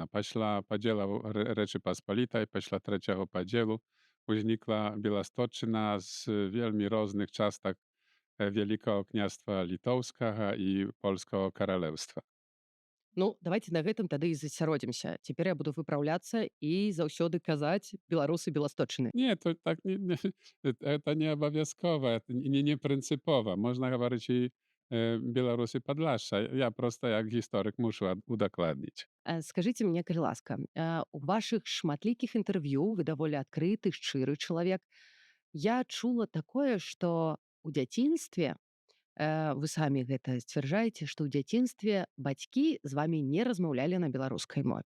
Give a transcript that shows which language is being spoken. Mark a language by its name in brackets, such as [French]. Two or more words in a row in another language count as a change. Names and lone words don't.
[Belarusian] Пасля падзелу Рэчы Паспалітай, пасля трэцяга падзелу узнікла Беластотчына з вельмі розных частак Вялікага княства літоўскага і польскага каралеўства. Ну, давайте на гэтым тады і засяродзімся. Цяпер я буду выпраўляцца і заўсёды казаць беларусы беласточчыны. [Polish] Nie, to tak nie, to nie [Belarusian] абавязкова, не прынцыпова. Можна гаварыць і беларусы Падляшша. Я проста як гісторык мушу удакладніць. Скажыце мне, калі ласка, у вашых шматлікіх інтэрв'ю вы даволі адкрыты, шчыры чалавек. Я чула такое, што ў дзяцінстве, вы самі гэта сцвярджаеце, што ў дзяцінстве бацькі з вамі не размаўлялі на беларускай мове.